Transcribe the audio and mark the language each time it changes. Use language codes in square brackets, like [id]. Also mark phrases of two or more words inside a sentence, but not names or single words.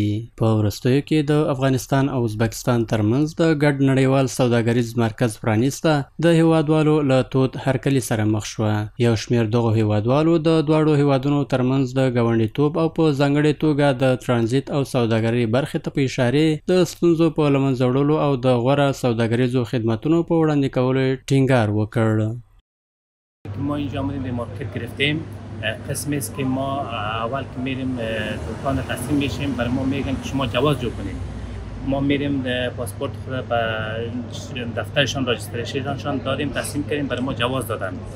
[ps] په وروستیو کې د افغانستان او ازبکستان ترمنځ د ګډ نړیوال سوداګریز مرکز پرانیسته د هېوادوالو له تود هرکلي سره مخ شوه. یو شمېر دغو هېوادوالو د دواړو هېوادونو ترمنځ د ګاونډیتوب او په ځانګړې توګه د ترانزیت او سوداګرۍ برخې ته په اشارې د ستونزو په له منځه وړلو او د غوره سوداګریزو خدمتونو په وړاندې کولو ټینګار وکړ. [fa] ما اینجا آمدیم به مارکت گرفتیم. قسمی است که ما اول که میریم دکان تسلیم میشیم برای ما میگن که شما جواز جو کنید. ما میریم پاسپورت خود به دفترشان راجستریشنشان دادیم تسلیم کردیم برای ما جواز دادن.